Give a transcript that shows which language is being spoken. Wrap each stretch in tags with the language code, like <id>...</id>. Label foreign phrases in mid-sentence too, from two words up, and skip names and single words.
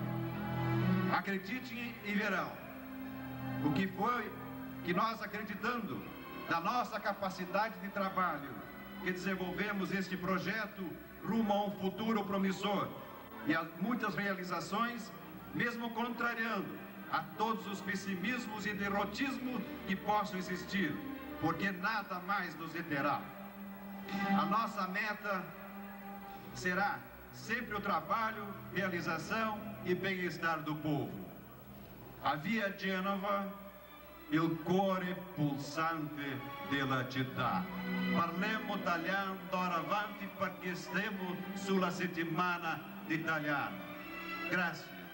<pt>Acreditem e verão o que foi que nós, acreditando da nossa capacidade de trabalho, que desenvolvemos este projeto rumo a um futuro promissor e a muitas realizações, mesmo contrariando a todos os pessimismos e derrotismo que possam existir, porque nada mais nos deterá. A nossa meta será sempre o trabalho, realização e bem-estar do povo.</pt> <it>A Via Genova, il cuore pulsante della città. Parliamo italiano d'ora avanti perché stiamo sulla settimana italiana. Grazie.</it>